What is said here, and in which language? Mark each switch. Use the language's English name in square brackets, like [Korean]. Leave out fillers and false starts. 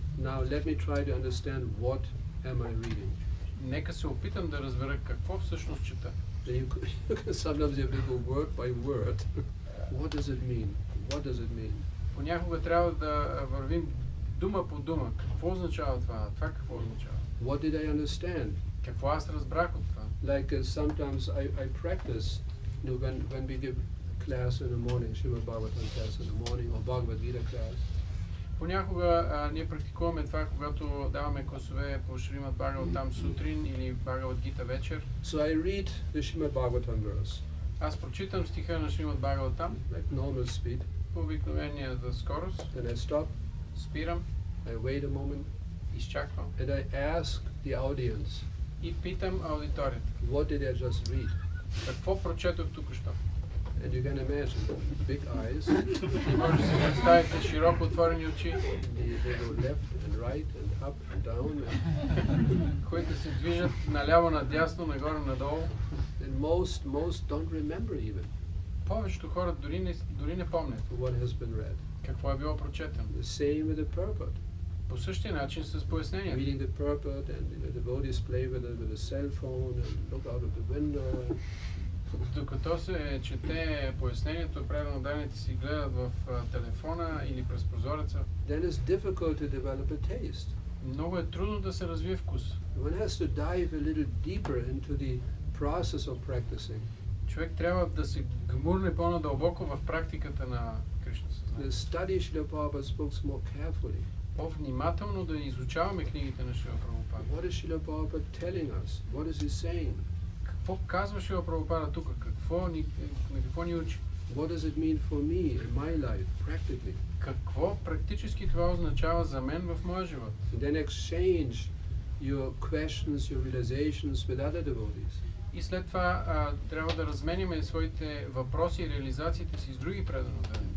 [English] Now let me try to understand what am I reading. [Bulgarian] Нека се опитам да разбера какво всъщност чета. [English] Sometimes you have to go word by word. What does it mean? What does it mean? [Bulgarian] Понякога трябва да вървим дума по дума. Какво означава това? Това какво означава? [English] What did I understand? [Bulgarian] Какво аз разбрах от това? [English] Like sometimes I practice, when we give class in the morning, Srimad Bhagavatam class in the morning, or Bhagavad Gita class. [Bulgarian] Понякога ние практикуваме това, когато даваме класове по Шримад Бхагаватам сутрин или Бхагават Гита вечер. [English] So I read the Srimad Bhagavatam verse. [Bulgarian] Аз прочитам стиха на Шримад Бхагаватам. [English] Like normal speed. [Bulgarian] По обикновения за скорост. [English] Then I stop. [Bulgarian] Спирам. [English] I wait a moment. [Bulgarian] Изчаквам. [English] And I ask the audience. [Bulgarian] И питам аудиторията. [English] What did I just read? [Bulgarian] Какво прочетох тук-що? [English] And you can imagine big eyes. [Bulgarian] И може да си представите широко отворени очи. [English] They go left and right and up and down. [Bulgarian] Които се движат наляво, надясно, нагоре, надолу. [English] And most don't remember even. [Bulgarian] Повечето хора дори не помнят. [English] What has been read. [Bulgarian] Какво е било прочетено. [English] The same with the purport. [Bulgarian] По същия начин с пояснението. [English] Reading the purport and the devotees play with a cell phone and look out of the window. [Bulgarian] Докато се чете пояснението, преданодарните си гледат в телефона или през прозореца. [English] Then it's difficult to develop a taste. [Bulgarian] Много е трудно да се развие вкус. [English] One has to dive a little deeper into the process of practicing. [Bulgarian] Човек трябва да се гмурне по-надълбоко в практиката на Кришна съзнание. [English] To study Srila Prabhupada's books more carefully. [Bulgarian] По-внимателно да изучаваме книгите на Шрила Прабхупада. [English] What is Srila Prabhupada telling us? What is he saying? [Bulgarian] Какво казва Шрила Прабхупада тук? На какво ни учи? [English] What does it mean for me in my life, practically? [Bulgarian] Какво практически това означава за мен в моя живот? [English] And then exchange your questions, your realizations with other devotees. [Bulgarian] И след това трябва да разменяме своите въпроси и реализациите си с други преданодари.